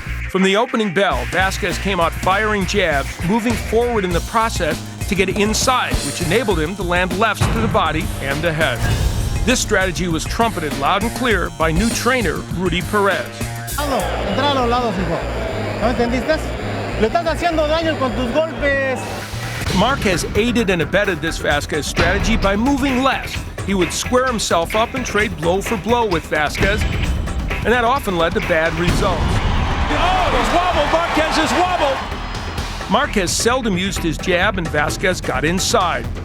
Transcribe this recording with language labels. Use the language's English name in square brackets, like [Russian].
[English] From the opening bell, Vazquez came out firing jabs, moving forward in the process to get inside, which enabled him to land lefts to the body and the head. This strategy was trumpeted loud and clear by new trainer Rudy Perez. [Spanish] Entrar a los lados, hijo. ¿No entendiste? Le estás haciendo daño con tus golpes. [English] Marquez aided and abetted this Vazquez strategy by moving less. He would square himself up and trade blow for blow with Vazquez, and that often led to bad results. Oh, he's wobbled. Marquez is wobbled. Marquez seldom used his jab, and Vazquez got inside.